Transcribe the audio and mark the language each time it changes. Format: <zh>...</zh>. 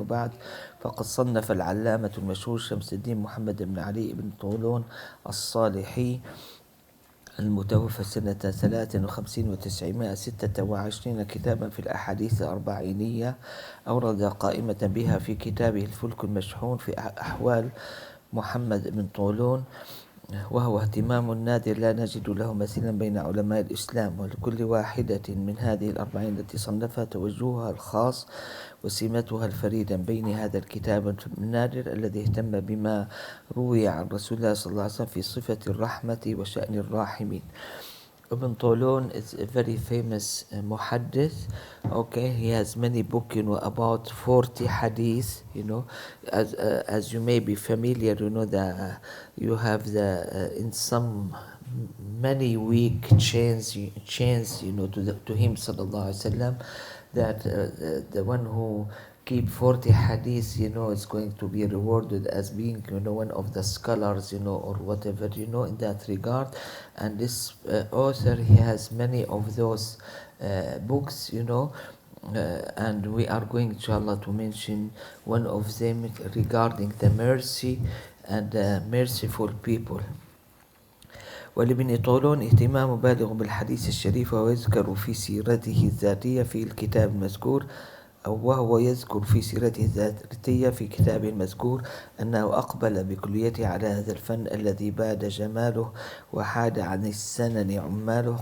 <ar>Wa ba'd, faqad sannafa al-allamatu al-mashhur Shamsudeen Mohammad ibn Ali ibn Tulun الصالحي المتوفى سنة 53 و926 كتابا في الأحاديث الأربعينية، أورد قائمة بها في كتابه الفلك المشحون في أحوال محمد بن طولون، وهو اهتمام نادر لا نجد له مثيلا بين علماء الإسلام. ولكل واحدة من هذه الأربعين التي صنفها توجهها الخاص وسمتها الفريدة بين هذا الكتاب النادر الذي اهتم بما روي عن رسول الله صلى الله عليه وسلم في صفة الرحمة وشأن الراحمين.</ar> <en>Ibn Tulun is a very famous muhaddith. Okay, he has many books, about 40 hadith. As you may be familiar, you have the in some many weak chains, to him sallallahu alaihi wasallam, that the one who keep 40 hadith, is going to be rewarded as being, one of the scholars, or whatever, in that regard. And this author, he has many of those books, and we are going, inshallah, to mention one of them regarding the mercy and merciful people.</en> <ar>ولابن طولون اهتمام بالغ بالحديث الشريف، ويذكر في سيرته الذاتية في الكتاب المذكور، وهو يذكر في سيرته الذاتية في كتابه المذكور أنه أقبل بكليته على هذا الفن الذي باد جماله وحاد عن السنن عماله.</ar>